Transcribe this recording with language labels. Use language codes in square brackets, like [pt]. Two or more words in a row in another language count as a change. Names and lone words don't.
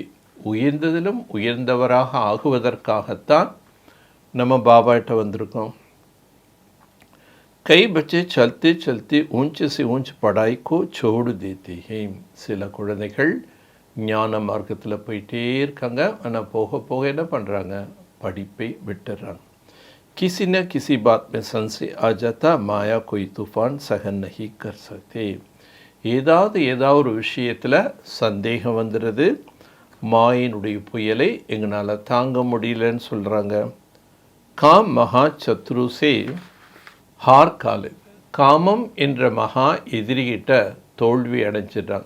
[ta] உயர்ந்ததிலும் உயர்ந்தவராக ஆகுவதற்காகத்தான் நம்ம பாபாட்ட வந்திருக்கோம். [hi] कई बच्चे चलते चलते ऊँचे से ऊँच पढ़ाई को छोड़ देते हैं. [ta] சில குழந்தைகள் ஞான மார்க்கத்தில் போயிட்டே இருக்காங்க, ஆனால் போக போக என்ன பண்ணுறாங்க, படிப்பை விட்டுறாங்க. [hi] किसी न किसी बात में संशय आ जाता, माया कोई तूफान सहन नहीं कर सकते. [ta] ஏதாவது ஒரு விஷயத்தில் சந்தேகம் வந்துடுது, மாயினுடைய புயலை எங்களால் தாங்க முடியலன்னு சொல்கிறாங்க. [hi] काम महा शत्रु से हार खा लू. [ta] காமம் என்ற மகா எதிரிகிட்ட தோல்வி அடைஞ்சிடுறாங்க.